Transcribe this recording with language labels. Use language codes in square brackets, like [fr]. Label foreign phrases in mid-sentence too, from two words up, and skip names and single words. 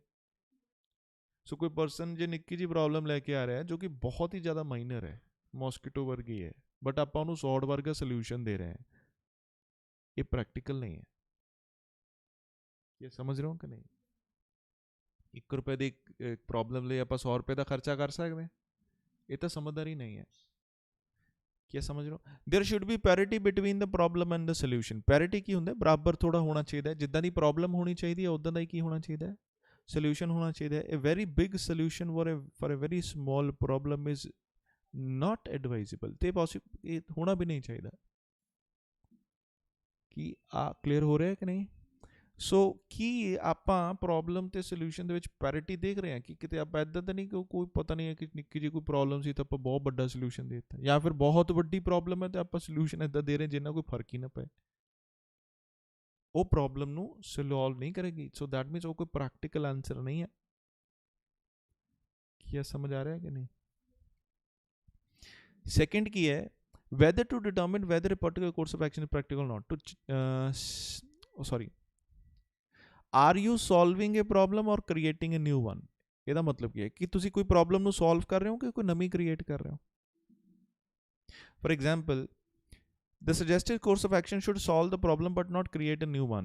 [pa] ਸੋ ਕੋਈ ਪਰਸਨ ਜੇ ਨਿੱਕੀ ਜਿਹੀ ਪ੍ਰੋਬਲਮ ਲੈ ਕੇ ਆ ਰਿਹਾ ਜੋ ਕਿ ਬਹੁਤ ਹੀ ਜ਼ਿਆਦਾ ਮਾਈਨਰ ਹੈ, ਮੋਸਕੀਟੋ ਵਰਗੀ ਹੈ, ਬਟ ਆਪਾਂ ਉਹਨੂੰ ਸੌਰਡ ਵਰਗਾ ਸੋਲਿਊਸ਼ਨ ਦੇ ਰਹੇ ਹਾਂ, ਇਹ ਪ੍ਰੈਕਟੀਕਲ ਨਹੀਂ ਹੈ। ਇਹ ਸਮਝ ਰਹੇ ਹੋ ਕਿ ਨਹੀਂ? 1 ਰੁਪਏ ਦੀ ਪ੍ਰੋਬਲਮ ਲਈ ਆਪਾਂ 100 ਰੁਪਏ ਦਾ ਖਰਚਾ ਕਰ ਸਕਦੇ ਹਾਂ? ਇਹ ਤਾਂ ਸਮਝਦਾਰੀ ਨਹੀਂ ਹੈ। ਕੀ ਸਮਝ ਰਹੇ ਹੋ? [en] There should be parity between the problem and the solution. Parity [pa] ਕੀ ਹੁੰਦਾ? ਬਰਾਬਰ ਥੋੜਾ ਹੋਣਾ ਚਾਹੀਦਾ, ਜਿੱਦਾਂ ਦੀ ਪ੍ਰੋਬਲਮ ਹੋਣੀ ਚਾਹੀਦੀ ਹੈ ਉਦਾਂ ਦਾ ਹੀ ਕੀ ਹੋਣਾ ਚਾਹੀਦਾ ਹੈ, ਸੋਲਿਊਸ਼ਨ ਹੋਣਾ ਚਾਹੀਦਾ ਹੈ। [en] A very big solution for a very small problem is not advisable। [pa] ਤੇ ਇਹ ਹੋਣਾ ਵੀ ਨਹੀਂ ਚਾਹੀਦਾ। ਕੀ ਆ ਕਲੀਅਰ ਹੋ ਰਿਹਾ ਕਿ ਨਹੀਂ? ਸੋ ਕੀ ਆਪਾਂ ਪ੍ਰੋਬਲਮ ਤੇ ਸੋਲਿਊਸ਼ਨ ਦੇ ਵਿੱਚ ਪੈਰਿਟੀ ਦੇਖ ਰਹੇ ਹਾਂ ਕਿ ਕਿਤੇ ਆਪਾਂ ਇੱਦਾਂ ਤਾਂ ਨਹੀਂ ਕਿ ਕੋਈ ਪਤਾ ਨਹੀਂ ਹੈ ਕਿ ਨਿੱਕੀ ਜਿਹੀ ਕੋਈ ਪ੍ਰੋਬਲਮ ਸੀ ਤਾਂ ਆਪਾਂ ਬਹੁਤ ਵੱਡਾ ਸੋਲਿਊਸ਼ਨ ਦੇ ਦਿੱਤਾ, ਜਾਂ ਫਿਰ ਬਹੁਤ ਵੱਡੀ ਪ੍ਰੋਬਲਮ ਹੈ ਤੇ ਆਪਾਂ ਸੋਲਿਊਸ਼ਨ ਇੱਦਾਂ ਦੇ ਰਹੇ ਜਿੰਨਾ ਕੋਈ ਫਰਕ ਹੀ ਨਾ ਪਏ, ਉਹ ਪ੍ਰੋਬਲਮ ਨੂੰ ਸੋਲਵ ਨਹੀਂ ਕਰੇਗੀ। [en] So that means [pa] ਉਹ ਕੋਈ [en] practical answer [pa] ਨਹੀਂ ਹੈ। ਕੀ ਸਮਝ ਆ ਰਿਹਾ ਕਿ ਨਹੀਂ? ਸੈਕੰਡ ਕੀ ਹੈ, [en] whether to determine whether a particular course of action is practical or not। Are you solving a problem or creating a new one. [pa] ਇਹਦਾ ਮਤਲਬ ਕੀ ਹੈ ਕਿ ਤੁਸੀਂ ਕੋਈ ਪ੍ਰੋਬਲਮ ਨੂੰ ਸੋਲਵ ਕਰ ਰਹੇ ਹੋ ਕਿ ਕੋਈ ਨਵੀਂ ਕ੍ਰੀਏਟ ਕਰ ਰਹੇ ਹੋ। [en] For example the suggested course of action should solve the problem but not create a new one.